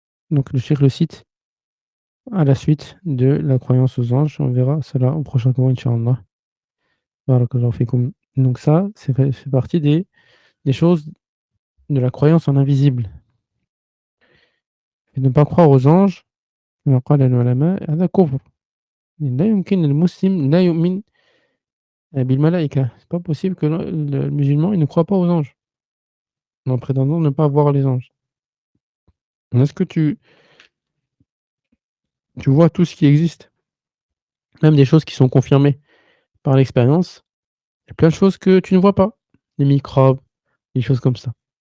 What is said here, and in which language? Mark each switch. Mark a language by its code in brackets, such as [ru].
[fr] Donc le cheikh le cite à la suite de la croyance aux anges. On verra cela au prochain cours, Inch'Allah. Barakallahu fikoum. Donc ça, c'est partie des choses de la croyance en invisible. Et ne pas croire aux anges, [ar] كما قال العلماء, هذا كفر. لا يمكن المسلم لا يؤمن بالملائكة. [fr] C'est pas possible que le musulman il ne croit pas aux anges, en prétendant ne pas voir les anges. Est-ce que tu vois tout ce qui existe, même des choses qui sont confirmées par l'expérience, il y a plein de choses que tu ne vois pas, les microbes, des choses comme ça.